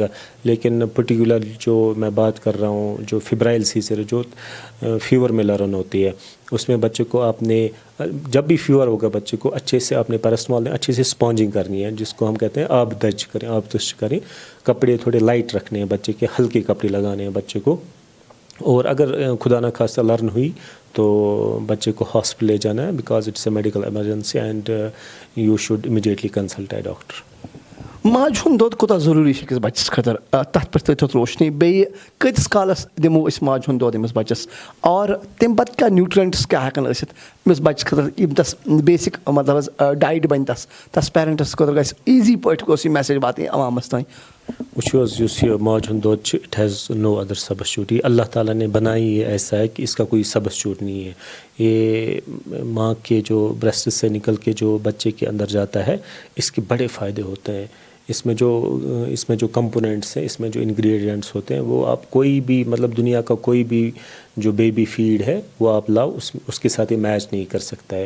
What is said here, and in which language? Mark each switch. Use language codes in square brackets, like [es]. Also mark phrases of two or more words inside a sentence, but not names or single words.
[ur] لیکن پرٹیکولر جو میں بات کر رہا ہوں, جو [en] febrile seizure [ur] جو فیور میں لرن ہوتی ہے, اس میں بچے کو آپ نے جب بھی فیور ہوگا بچے کو اچھے سے آپ نے پیراسٹمال دیں, اچھے سے اسپونجنگ کرنی ہے, جس کو ہم کہتے ہیں آب دج کریں, آب دج کریں. کپڑے تھوڑے لائٹ رکھنے ہیں بچے کے, ہلکے کپڑے لگانے ہیں بچے کو. اور اگر خدا نہ خواستہ لرن ہوئی تو بچے کو ہاسپٹل لے جانا ہے, [en] because it's a medical emergency and you should immediately consult a doctor. [ks] ماجہِ ہُنٛد دۄد کوٗتاہ ضروٗری چھُ أکِس بَچَس خٲطرٕ تَتھ پٮ۪ٹھ تھٲیتو روشنی. بیٚیہِ کۭتِس کالَس دِمو أسۍ ماجہِ ہُنٛد دۄد أمِس بَچَس, اور تَمہِ پَتہٕ کیٛاہ نیوٗٹرٛیٚنٛٹٕس کیٛاہ ہٮ۪کَن ٲسِتھ أمِس بَچَس خٲطرٕ, یِم تَس [en] basic مطلب حظ diet [ks] بَنہِ تَس پیرَنٹَس خٲطرٕ گژھِ ایٖزی پٲٹھۍ گوٚژھ یہِ میسیج واتٕنۍ عوامَس تانۍ. وٕچھو حظ, یُس یہِ ماجہِ ہُنٛد دۄد چھُ, [en] It has no other substitute. [ur] یہ اللہ تعالیٰ نے بنائی یہ ایسا ہے کہ اس کا کوئی سبسٹیوٹ نہیں ہے. یہ ماں کے جو بریسٹ سے نکل کے جو بچے کے اندر جاتا ہے, اس کے بڑے فائدے ہوتے ہیں. اس میں جو کمپوننٹس ہیں, اس میں جو انگریڈینٹس ہوتے ہیں, وہ آپ کوئی بھی مطلب دنیا کا کوئی بھی جو [en] baby feed [ur] ہے وہ آپ لاؤ, اس کے ساتھ یہ میچ نہیں کر سکتا ہے.